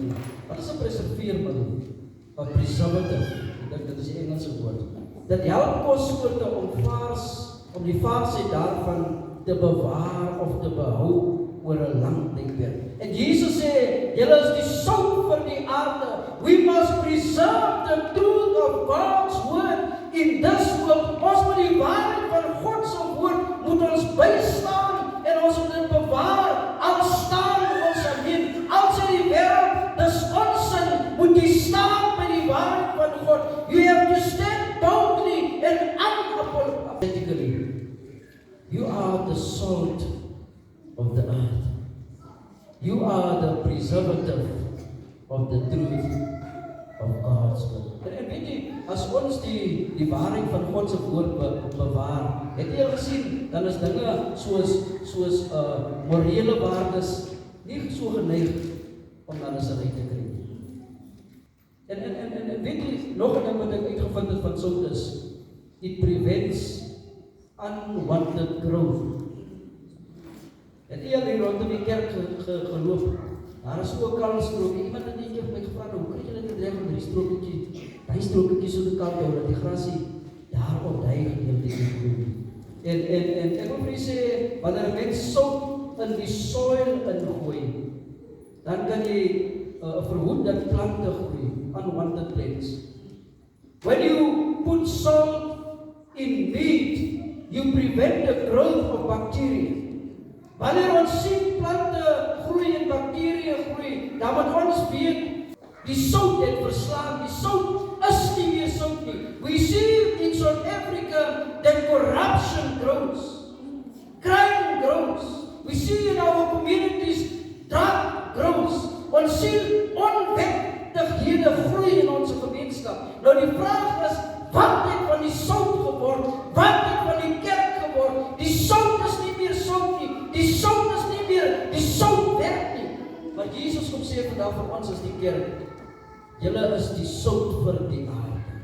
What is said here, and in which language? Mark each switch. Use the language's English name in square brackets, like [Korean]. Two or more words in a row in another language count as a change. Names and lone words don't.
[Afrikaans] Wat is 'n preserveermiddel? 'n preservative, dit is die Engelse woord. Dit help kossoorte om die vaarsheid daarvan te bewaar of te behou oor 'n lang tydperk. En Jesus sê, julle is die sout vir die aarde. [English] We must preserve the truth of God's word in this world. [Afrikaans] Ons moet die waarheid van God se woord moet ons bystaan en ons moet dit bewaar. Al staan ons alleen, al sê die wêreld, dis onsin, moet jy staan by die waarheid van God. [English] You have to stand boldly and unapologetically. You are the salt of the earth. You are the preservative of the truth of God's word. [Afrikaans] En weet jy, as ons die waarheid van God se woord bewaar, het jy al gesien, dan is dinge soos morele waardes nie so geneig om dan eens uit te kry. En weet jy, nog 'n ding wat ek uitgevind het van sout is, [English] it prevents unwanted growth. [Afrikaans] Het jy al hier rondom die kerk geloop? Daar is ook al 'n strokie. Iemand het eendag my gevra, hoe kry jy dit te reg met die strokietjie? Daai strokietjie so te kant hou dat die grasie daar op daai gedeelte groei. En ek wil vir julle sê, wanneer 'n mens sout in die soil ingooi, dan kan jy verhoed dat plante groei, [English] unwanted plants. When you put salt in meat, you prevent the growth of bacteria. [Afrikaans] Wanneer ons sien plante groei en bakterieë groei, dan moet ons weet, die sout het verslaan, die sout is nie meer sout nie. [English] We see in South Africa that corruption grows, crime grows. We see in our communities drug grows. [Afrikaans] Ons sien onwettighede groei in ons gemeenskap. Nou die vraag is, wat het van die sout geword? Wat het van die kerk geword? Die sout is nie meer sout nie. Die sout is nie meer, die sout werk nie. Maar Jesus kom sê vandag vir ons as die kerk, julle is die sout vir die aarde.